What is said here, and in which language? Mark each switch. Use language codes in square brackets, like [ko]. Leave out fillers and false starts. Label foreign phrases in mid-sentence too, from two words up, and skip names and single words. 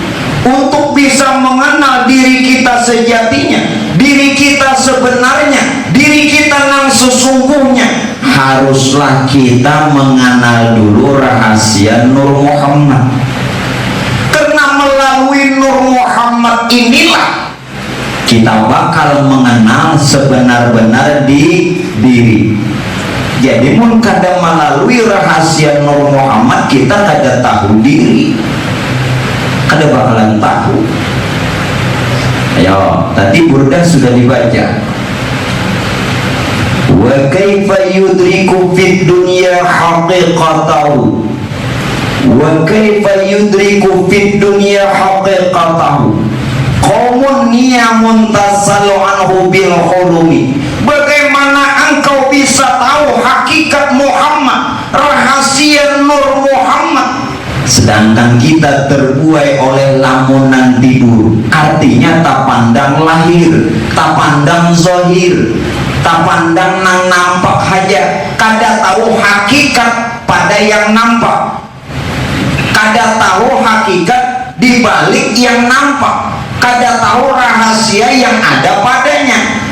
[id] Untuk bisa mengenal diri kita sejatinya, diri kita sebenarnya, diri kita yang sesungguhnya, haruslah kita mengenal dulu rahasia Nur Muhammad. Karena melalui Nur Muhammad inilah kita bakal mengenal sebenar-benar di diri. [bjn] Jadi mun kada melalui rahasia Nur Muhammad, kita kada tahu diri, kada bakalan tahu. [id] Ayo, tadi Burdah sudah dibaca. [ar] وكيف يدرك في الدنيا حقيقته، وكيف يدرك في الدنيا حقيقته، قوم نيام تسلوا عنه بالحلم. [id] Bagaimana engkau bisa tahu hakikat Muhammad, rahasia Nur Muhammad, sedangkan kita terbuai oleh lamunan tidur? Artinya tak pandang lahir, [bjn] tak pandang zahir, tak pandang nang nampak haja, kada tahu hakikat pada yang nampak, kada tahu hakikat di balik yang nampak, kada tahu rahasia yang ada padanya.